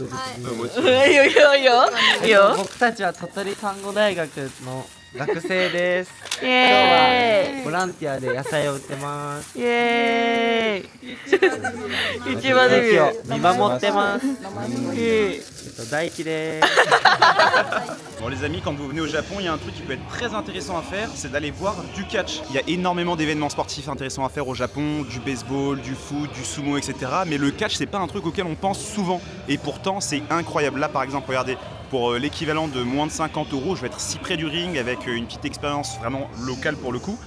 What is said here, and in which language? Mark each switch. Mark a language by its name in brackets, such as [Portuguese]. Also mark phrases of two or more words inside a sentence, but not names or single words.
[Japanese] いいよいいよいいよいいよ。僕たちは鳥取看護大学の学生です。イエーイ。ボランティアで野菜を売ってます。イエーイ。一番地域をデビュー。見守ってます。大輝です。 [French] Bon les amis, quand vous venez au Japon, il y a un truc qui peut être très intéressant à faire, c'est d'aller voir du catch. Il y a énormément d'événements sportifs intéressants à faire au Japon, du baseball, du foot, du sumo, etc. Mais le catch, c'est pas un truc auquel on pense souvent. Et pourtant, c'est incroyable. Là, par exemple, regardez, pour l'équivalent de moins de 50 €. Je vais être si près du ring avec une petite expérience vraiment locale pour le coup.